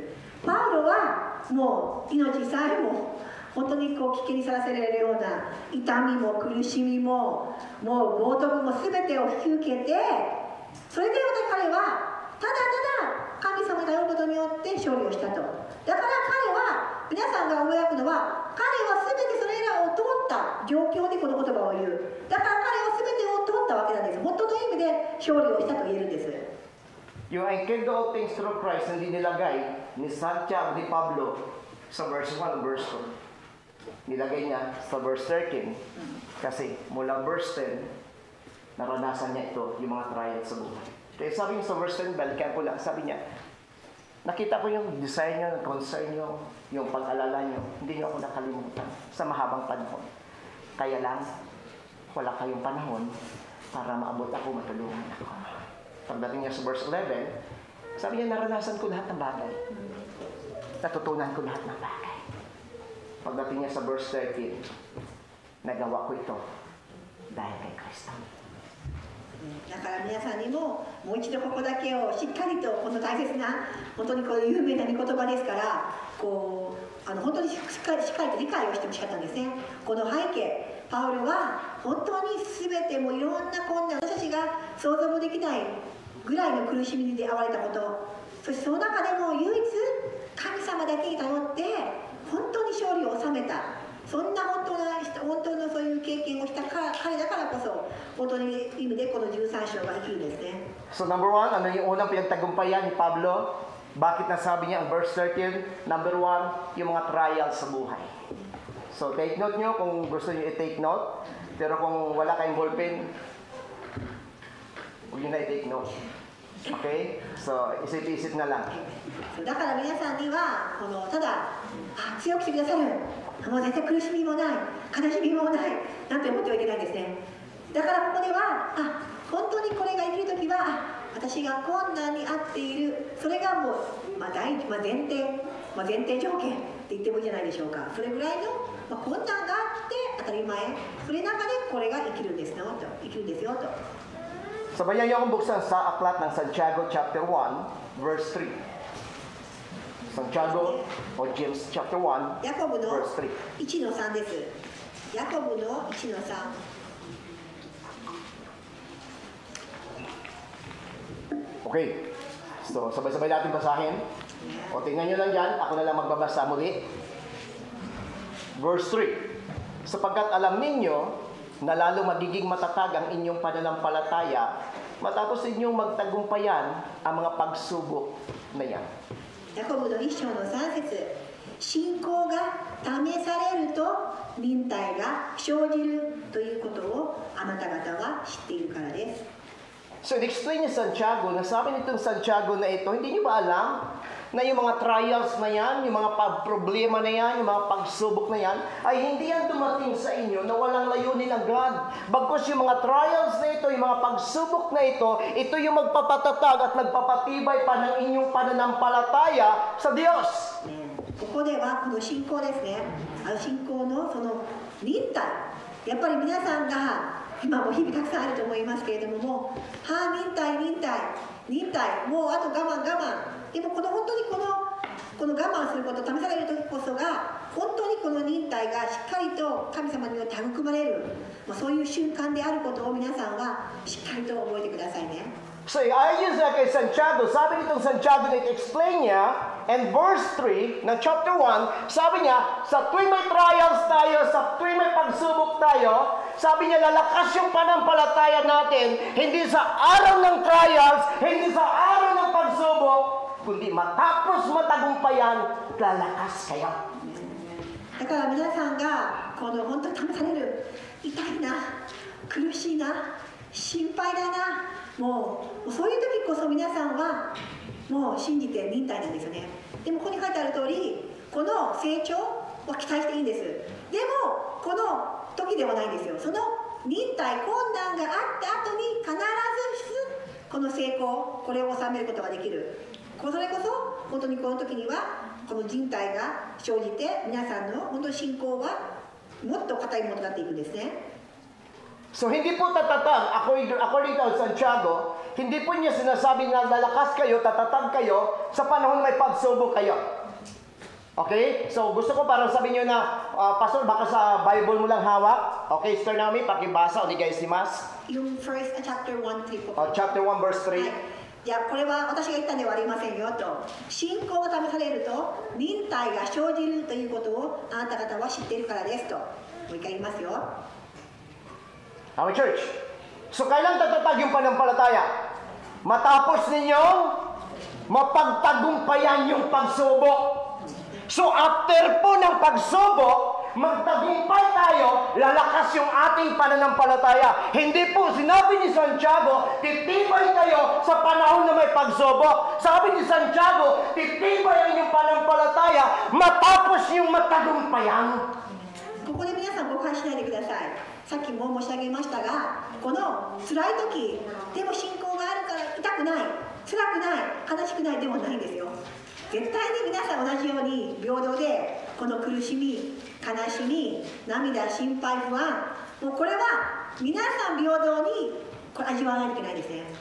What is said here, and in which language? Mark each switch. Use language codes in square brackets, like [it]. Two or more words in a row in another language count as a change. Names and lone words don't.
[ja] パウロはもう命さえも本当に危険にさらせられるような痛みも苦しみももう冒涜も全てを引き受けて、それで彼はただただ神様が頼ることによって勝利をしたと。だから彼は、皆さんが思い描くのは、彼は全てそれらを通った状況でこの言葉を言う。だから彼は全てを通ったわけなんです。本当の意味で勝利をしたと言えるんです。 [tl] Yung [en] I can do all things through Christ [tl] na nilagay ni Santiago, ni Pablo sa verse 1, verse 2. Nilagay niya sa verse 13 kasi mula verse 10, naranasan niya ito, yung mga trials sa buhay. Kaya sabi niya sa verse 10, balikan ko lang, sabi niya, nakita ko yung desire niyo, concern niyo, yung pag-alala niyo, hindi niyo ako nakalimutan sa mahabang panahon. Kaya lang, wala kayong panahon para maabot ako, matulungan ako. Pagdating niya sa verse 11, sabi niya, naranasan ko lahat ng bagay. Natutunan ko lahat ng bagay. Pagdating niya sa verse 13, nagawa ko ito dahil kay Kristo. [ja] だから皆さんにももう一度ここだけをしっかりとこの大切な本当にこう有名な御言葉ですから本当にしっかりと理解をしてほしかったんですね。この背景、パウロは本当に全てもいろんな困難、私たちが想像もできないぐらいの苦しみに出会われたこと、そしてその中でも唯一神様だけに頼って本当に勝利を収めた、そんな本当のそういう経験をした彼だからこそ本当に意味でこの13章が生きるんですね。 [en] So number one, [tl] ano yung unang pinagtagumpayan ni Pablo? Bakit nasabi niya ang verse 13? [en] Number one, [tl] yung mga trials sa buhay. [en] So take note [tl] nyo kung gusto nyo i-take note. Pero kung wala kayong ballpen, huwag nyo na i-take note. Okay? So isip-isip na lang. [ja] だから皆さんにはただ強くしてくださる、もう絶対苦しみもない、悲しみもないなんて思ってはいけないんですね。だからここでは本当にこれが生きるときは私が困難に遭っている、それがもう、前提条件って言ってもいいんじゃないでしょうか。それぐらいの、困難があって当たり前、それの中でこれが生きるんですよと。 [tl] Sabayan niyo akong buksan sa aklat ng Santiago chapter 1 verse 3. Santiago o James chapter 1 [ja] ヤコブの [tl] verse 3. [ja] 1の3です。ヤコブの1の3。 [tl] Okay. So, sabay-sabay natin basahin. O, tingnan nyo lang dyan. Ako na lang magbabasa muli. Verse 3. Sapagkat alam ninyo na lalo magiging matatag ang inyong pananampalataya matapos inyong magtagumpayan ang mga pagsubok na yan. [ja] ヤコブの1章の3節。信仰が試されると忍耐が生じるということをあなた方は知っているからです。 [tl] So, in-explain ni Santiago, nasabi nitong Santiago na ito, hindi niyo ba alam na yung mga trials na yan, yung mga problema na yan, yung mga pagsubok na yan, ay hindi yan dumating sa inyo na walang layunin ng God. Bagkus yung mga trials na ito, yung mga pagsubok na ito yung magpapatatag at magpapatibay pa ng inyong pananampalataya sa Diyos. [ja] ここではこの信仰ですね。信仰のその忍耐、やっぱり皆さんが今も日々たくさんあると思いますけれども、忍耐、もうあと我慢。でも本当にこの我慢すること、試される時こそが本当にこの忍耐がしっかりと神様によって育まれる、そういう瞬間であることを皆さんはしっかりと覚えてくださいね。 [tl] So, ayun sa kay Santiago, sabi nitong Santiago na i-explain niya, and verse 3 ng chapter 1, sabi niya, sa tuwing may trials tayo, sa tuwing may pagsubok tayo, sabi niya, lalakas yung panampalataya natin, hindi sa araw ng trials, hindi sa araw ng pagsubok, kundi matapos matagumpayan, lalakas kayo. [ja] だから皆さんがこの本当に試される、痛いな、苦しいな、心配だな、もうそういう時こそ皆さんはもう信じて忍耐なんですよね。でもここに書いてある通り、この成長は期待していいんです。でもこの時ではないんですよ。その忍耐、困難があった後に必ずこの成功、これを収めることができる。それこそ本当にこの時にはこの忍耐が生じて、皆さんの本当に信仰はもっと固いものとなっていくんですね。 [tl] So hindi po tatatag, [en] according to [tl] Santiago, hindi po niya sinasabi na lalakas kayo, tatatag kayo sa panahon may pagsubok kayo. Okay? So gusto ko parang sabihin niyo na, Pastor, baka sa Bible mo lang hawak. Okay, Sister Naomi, pakibasa, [ja] お願いします. [tl] Yung [en] first chapter 1:3 [tl] po. [en] Chapter 1 verse 3. [ja] はい、じゃあこれは私が言ったんではありませんよと。信仰が試されると忍耐が生じるということをあなた方は知っているからですと。もう一回言いますよ。 [en] Our church. [tl] So kailan tatatag yung panampalataya? Matapos ninyong mapagtagumpayan yung pagsubok. So after po ng pagsubok, magtagumpay tayo, lalakas yung ating pananampalataya. Hindi po, sinabi ni Santiago, titibay tayo sa panahon na may pagsubok. Sabi ni Santiago, titibay ang inyong pananampalataya matapos yung matagumpayan. [ja] ここで皆さん誤解しないでください。さっきも申し上げましたが、この辛い時でも信仰があるから痛くない、辛くない、悲しくないでもないんですよ。絶対に皆さん同じように平等で、この苦しみ、悲しみ、涙、心配、不安、もうこれは皆さん平等にこれ味わわないといけないですね。